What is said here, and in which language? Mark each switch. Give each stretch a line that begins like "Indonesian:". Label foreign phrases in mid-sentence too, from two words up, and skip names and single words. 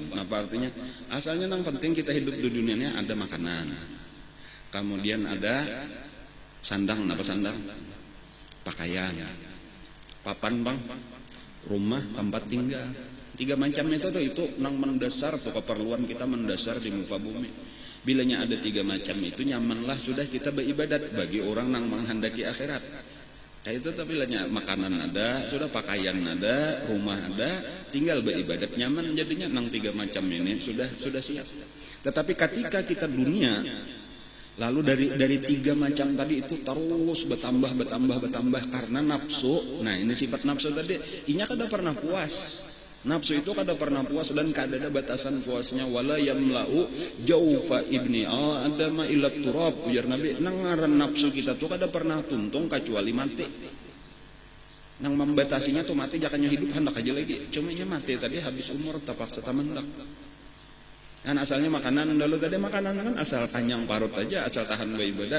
Banjar: Nah, artinya asalnya nang penting kita hidup di dunia ini ada makanan. Kemudian ada sandang, apa sandang? Pakaian. Papan, Bang. Rumah, tempat tinggal. Tiga macam itu nang mendasar tuh keperluan kita mendasar di muka bumi. Bilanya ada tiga macam itu nyamanlah sudah kita beribadat bagi orang nang menghendaki akhirat. Itu tapi bilanya makanan ada, sudah pakaian ada, rumah ada, tinggal beribadat nyaman jadinya nang tiga macam ini sudah siap. Tetapi ketika kita dunia lalu dari tiga macam tadi itu terus bertambah karena nafsu. Nah, ini sifat nafsu tadi, inya kada pernah puas. Nafsu itu kada pernah puas dan kada ada batasan puasnya.
Arabic: ولا يملأ جوف ابن آدم إلا تراب.
Banjar: Ujar Nabi, nang ngaran nafsu kita tuh kada pernah tuntung kecuali mati. Nang membatasinya tuh mati, jakanya hidup hendak aja lagi. Cuma nya mati tadi habis umur terpaksa mendak. Kan asalnya makanan dulu tadi makanan kan asal kanyang parut aja, asal tahan beribadat.